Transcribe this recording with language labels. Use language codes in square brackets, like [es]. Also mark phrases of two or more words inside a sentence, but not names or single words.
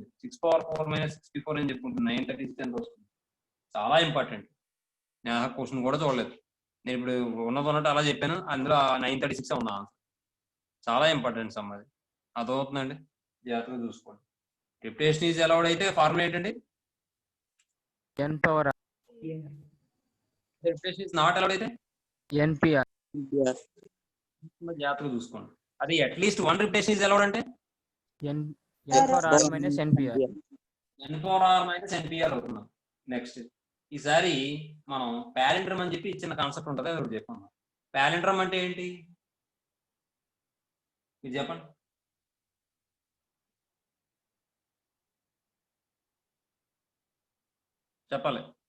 [te] 6⁴ - 64 అని చెప్పుకుంటుంది. 936 అని వస్తుంది. చాలా ఇంపార్టెంట్. నేను క్వశ్చన్ కూడా చూడలేదు. నేను ఇప్పుడు ఉన్నట్టు అలా చెప్పాను. అందులో 936 ఉన్నా. చాలా [en] important sum [te] అది. అర్థమవుతుందండి? జాగ్రత్తగా చూసుకోండి. [en] repetition is allowed [te] అయితే ఫార్ములా ఏంటండి? [en] n power r. repetition is not allowed అయితే npr. Yes. [te] జాగ్రత్తగా చూసుకోండి. అది [en] at least 1 repetition is allowed [te] అంటే [en] n power r minus npr. [te] n⁻r - npr అవుతున్నాం. నెక్స్ట్ ఈసారి మనం ప్యాలిండ్రమ్ అని చెప్పి ఇచ్చిన కాన్సెప్ట్ ఉంటుంది, అది చెప్పాం. ప్యాలిండ్రమ్ అంటే ఏంటి ఇది చెప్పండి. చెప్పాలి.